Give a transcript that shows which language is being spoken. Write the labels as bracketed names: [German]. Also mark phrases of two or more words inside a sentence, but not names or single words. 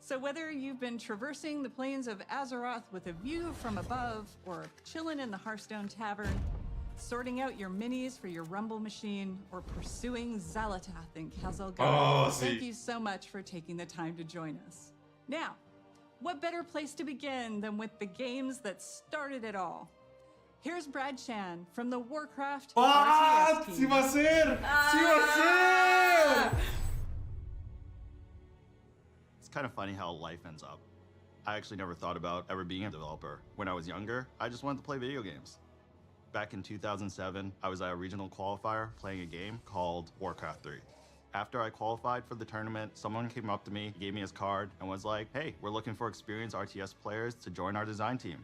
[English] So whether you've been traversing the plains of Azeroth with a view from above, or chilling in the Hearthstone Tavern, sorting out your minis for your Rumble machine, or pursuing Xalatath in Khazal-Gar, thank you so much for taking the time to join us. Now, what better place to begin than with the games that started it all? Here's Brad Chan from the Warcraft RTS team. [Spanish] ¡Sí va a ser! ¡Sí va a ser! [English] It's kind of funny how life ends up. I actually never thought about ever being a developer. When I was younger, I just wanted to play video games. Back in 2007, I was at a regional qualifier playing a game called Warcraft 3. After I qualified for the tournament, someone came up to me, gave me his card, and was like, "Hey, we're looking for experienced RTS players to join our design team."